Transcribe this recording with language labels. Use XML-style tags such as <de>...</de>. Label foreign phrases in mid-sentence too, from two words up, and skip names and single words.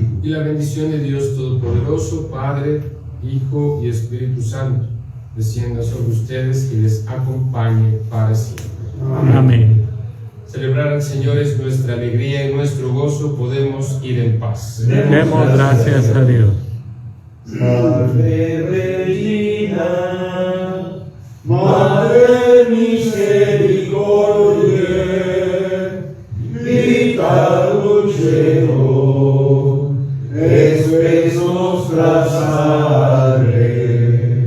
<es>Y la bendición de Dios Todopoderoso, Padre, Hijo y Espíritu Santo, descienda sobre ustedes y les acompañe para siempre. Amén. Celebrar al Señor es nuestra alegría y nuestro gozo. Podemos ir en paz. Demos gracias a Dios.</es> <la>Salve Regina, Madre misericordiae, vita dulcedo, espes nostra salve.</la>